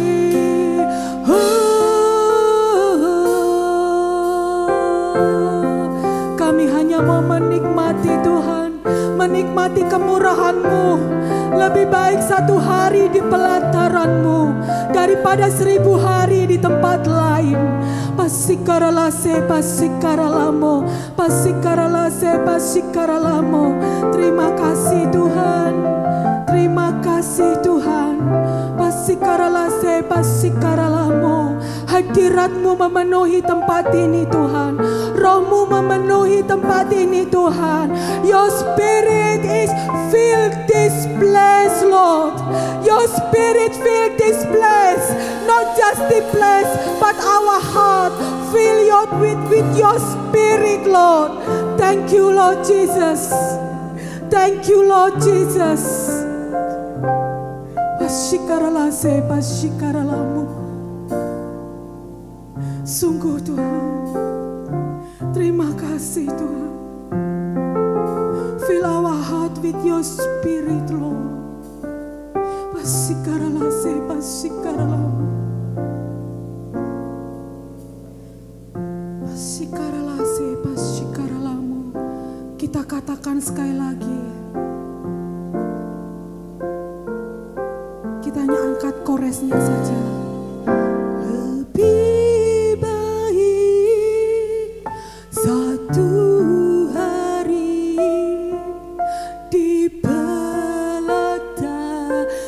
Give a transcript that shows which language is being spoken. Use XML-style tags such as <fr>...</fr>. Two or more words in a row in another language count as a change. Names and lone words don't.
<id>Kami hanya mau menikmati Tuhan, menikmati kemurahan-Mu. Lebih baik satu hari di pelataran-Mu daripada seribu hari di tempat lain. Pasikaralase, pasikaralamo, pasikaralase, pasikaralamo. Terima kasih Tuhan, terima kasih Tuhan. Pasikaralase, pasikaralamo. Hadirat-Mu memenuhi tempat ini Tuhan. Roh-Mu memenuhi tempat ini Tuhan.</id> <en>Your spirit is filled this place, Lord. Your spirit filled this place. Not just the place, but our heart. Fill with your spirit, Lord. Thank you, Lord Jesus. Thank you, Lord Jesus. Pasikaralase, pasikaralamu.</en> <id>Sungguh Tuhan, terima kasih Tuhan.</id> <en>Fill our heart with your spirit, Lord. Pasikaralase, pasikaralamu. Pasikaralase, pasikaralamu.</en> <id>Kita katakan sekali lagi. Kita hanya angkat koresnya saja. Lebih baik satu hari di pelataran</id>